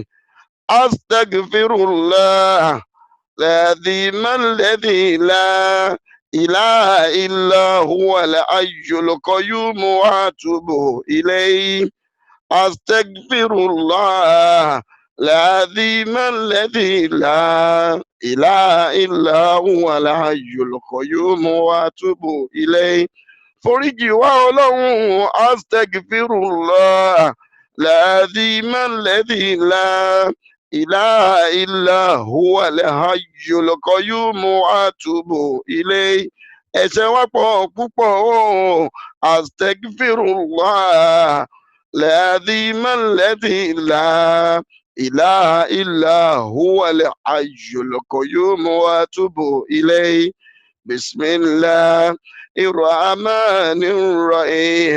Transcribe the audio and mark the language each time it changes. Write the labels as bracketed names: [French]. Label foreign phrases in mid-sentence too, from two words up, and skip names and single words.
[Arabic] أستغفر الله العظيم الذي لا إله إلا هو الحي القيوم وأتوب إليه. أستغفر الله العظيم الذي لا إله إلا هو الحي القيوم وأتوب إليه. [Yoruba] foríjì wá ọlọ́run. [Arabic] Astaghfirullah العظيم الذي لا إله إلا هو الحي القيوم وأتوب إليه. [Yoruba] ẹ̀ṣẹ̀ wa pọ̀ púpọ̀ o. [Arabic] Astaghfirullah العظيم الذي لا إله إلا هو الحي القيوم وأتوب إليه. بسم الله الرحمن الرحيم.